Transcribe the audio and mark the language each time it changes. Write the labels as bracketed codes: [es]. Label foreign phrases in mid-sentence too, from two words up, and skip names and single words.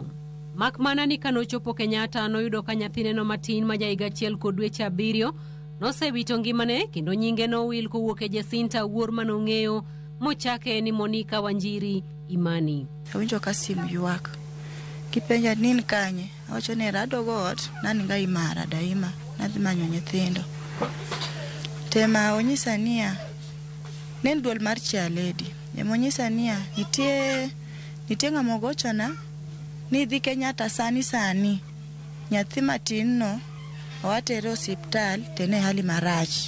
[luo] Mak mana ni kanochopo Kenyatta noyudo ka nyathine no matin ma ja higa achiel kod dweche 7 nosewito ngimane kendo nyinge nowil kowuok e Jacinta wuor manong'eyo mochake ni Monica Wanjiri Imani. Awinjo ka sim ywak. Kipenja nin kanye, awacho ni radogo ot, nani nga imara daima, nadhi manyo nyithindo. Tema onyisa niya, nen duol mar chaledi. Onyisa niya, nitie ng'ama gochona ni dhi Kenyatta sani. Nyathi matin no owatere osiptal tene hali marach.